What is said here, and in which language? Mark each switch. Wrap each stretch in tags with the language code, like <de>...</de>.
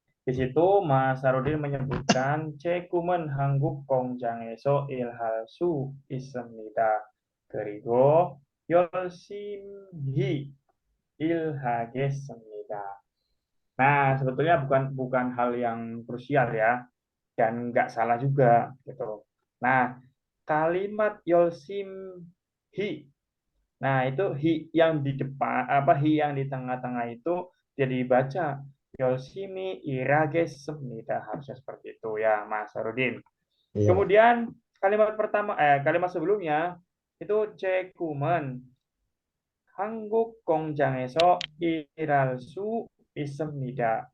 <id>Di situ</id> <ko>Mas Sarudin</ko> <id>menyebutkan</id> <ko>제꿈은 한국 공장에서 일할 수 있습니다. 그리고 열심히 일하겠습니다.</ko> <id>Nah, sebetulnya bukan hal yang krusial ya, dan nggak salah juga gitu. Nah, kalimat 열심히, nah itu hi yang di depan hi yang di tengah-tengah itu jadi baca</id> <ko>열심히 일하겠습니다.</ko> <id>Harusnya seperti itu ya, Mas Sarudin. Iya, Pak. Kemudian kalimat sebelumnya itu</id> <ko>제꿈은 한국 공장에서 일할 수 있습니다.</ko>